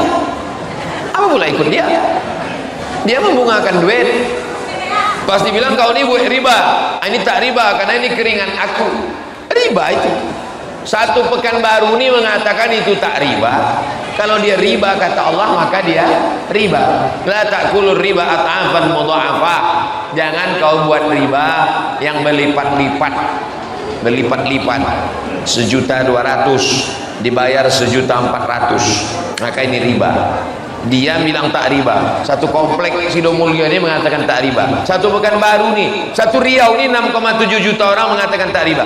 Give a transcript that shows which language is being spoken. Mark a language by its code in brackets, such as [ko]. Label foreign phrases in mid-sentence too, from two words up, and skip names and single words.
[id] Apa pula ikut dia? Dia membungakan duit. Pas dibilang kau ini buat riba, ini tak riba karena ini keringat aku. Riba itu. Satu Pekanbaru ini mengatakan itu tak riba. Kalau dia riba kata Allah, maka dia riba. [ar] لا تأكلوا الربا أضعافا مضاعفة. [id] jangan kau buat riba yang berlipat-lipat, 1.200.000 dibayar 1.400.000, maka ini riba. Dia bilang tak riba. Satu komplek Sidomulyo ini mengatakan tak riba. Satu Pekanbaru nih, satu Riau ini 6,7 juta orang mengatakan tak riba.